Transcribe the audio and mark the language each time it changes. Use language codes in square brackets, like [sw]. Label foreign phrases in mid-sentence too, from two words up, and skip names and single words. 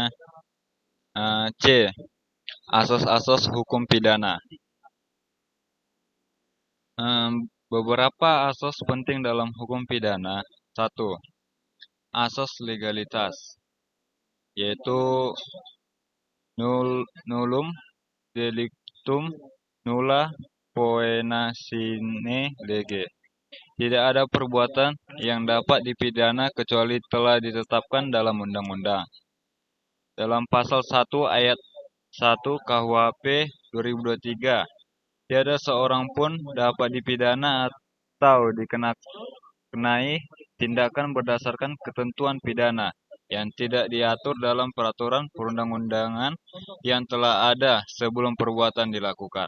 [id] C. Asas-asas hukum pidana. Beberapa asas penting dalam hukum pidana. 1. Asas legalitas, yaitu [la] nullum delictum nulla poena sine lege. [id] Tidak ada perbuatan yang dapat dipidana kecuali telah ditetapkan dalam undang-undang. Dalam pasal 1 ayat 1 KUHP 2023, tiada seorang pun dapat dipidana atau dikenai tindakan berdasarkan ketentuan pidana yang tidak diatur dalam peraturan perundang-undangan yang telah ada sebelum perbuatan dilakukan.